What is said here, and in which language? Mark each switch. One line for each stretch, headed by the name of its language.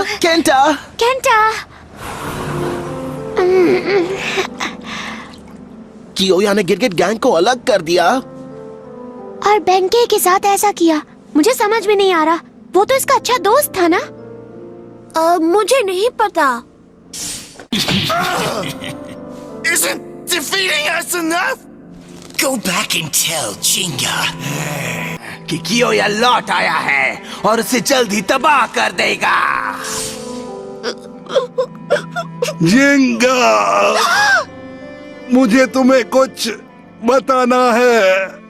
Hindi: Kenta, Kenta. कियोया ने गिरगिट gang को अलग कर दिया और बेंके के साथ ऐसा किया। मुझे समझ में नहीं आ रहा। वो तो इसका अच्छा दोस्त था ना? मुझे नहीं पता।
English: Isn't defeating us enough? Go back and tell Jinga
Hindi: कि कियोया लौट आया है और उसे जल्द ही तबाह कर देगा। जिंगा, मुझे तुम्हें कुछ बताना है।